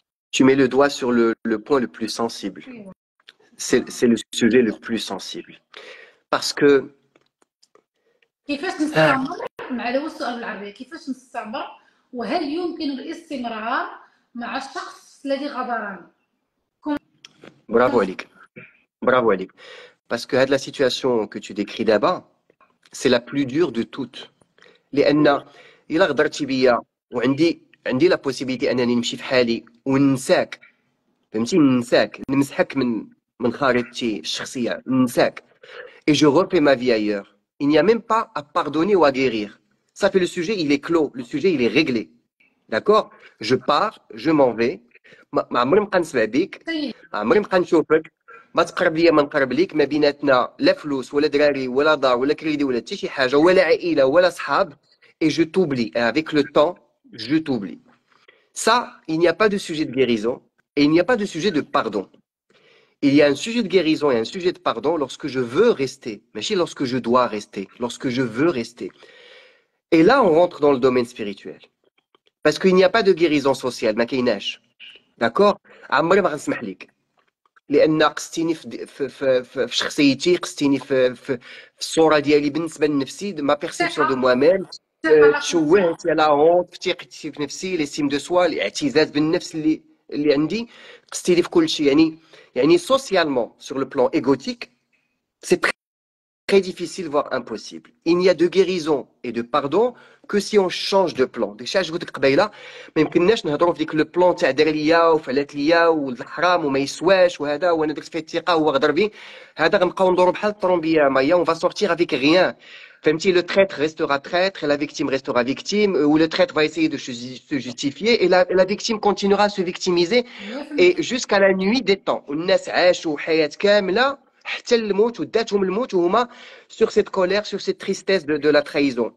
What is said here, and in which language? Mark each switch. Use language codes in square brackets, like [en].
[fr] Tu mets le doigt sur le point le plus sensible. C'est le sujet le plus sensible. Parce que [ar] كيفاش نستمر مع السؤال بالعربية كيفاش نستمر وهل يمكن الاستمرار مع الشخص الذي غدرني؟ [fr] Bravo Alik. Parce que la situation que tu décris d'abord, c'est la plus dure de toutes. [ar] لأن إلا غدرتي بيا وعندي [fr] la possibilité [ar] أنني نمشي في حالي وننساك. فهمتي ننساك نمسحك من خارطتي الشخصية ننساك. [fr] Et je refais ma vie ailleurs. Il n'y a même pas à pardonner ou à guérir. Ça fait le sujet, il est clos. Le sujet, il est réglé. D'accord? Je pars, je m'en vais. [ar] ما عمري نبقى نسمع بيك، طيب ما عمري نبقى نشوفك، ما تقرب ليا ما نقرب ليك، ما بيناتنا لا فلوس ولا دراري ولا دار ولا كريدي ولا حتى شي حاجه ولا عائله ولا صحاب. [fr] Et je t'oublie. Et avec le temps, je t'oublie. Ça, il n'y a pas de sujet de guérison et il n'y a pas de sujet de pardon. Il y a un sujet de guérison et un sujet de pardon lorsque je veux rester, mais aussi lorsque je dois rester, lorsque je veux rester. Et là, on rentre dans le domaine spirituel. Parce qu'il n'y a pas de guérison sociale, [ar] ما كايناش. [fr] D'accord? [ar] عمري ما غنسمح لك. لان قستيني في شخصيتي، قستيني في الصوره ديالي بالنسبه لنفسي، ما بيرسيبسيون دو موا ميم. ثقة لا تشوهت لا هونت في ثقتي في نفسي، ليستيم دو سوا، الاعتزاز بالنفس اللي عندي، قستيني في كل شيء. [fr] يعني socialement sur le plan égotique, c'est très difficile, voire impossible. Il n'y a de guérison et de pardon que si on change de plan. [ar] داكشي علاش قلت لك قبيله ما يمكنناش نهضروا في ديك لو بلان تاع دار ليا وفعلت ليا والحرام وما يسواش وهذا وانا درت فيه الثقه هو غدر بي. هذا غنبقاو ندوروا بحال الطرومبيه مايا، [fr] on va sortir avec rien. [ar] فهمتي؟ [fr] le traître restera traître et la victime restera victime, ou le traître va essayer de se justifier et la victime continuera à se victimiser et jusqu'à la nuit des temps. [ar] والناس عاشوا حياه كامله حتى الموت وداتهم الموت وهما [fr] sur cette colère, sur cette tristesse de la trahison.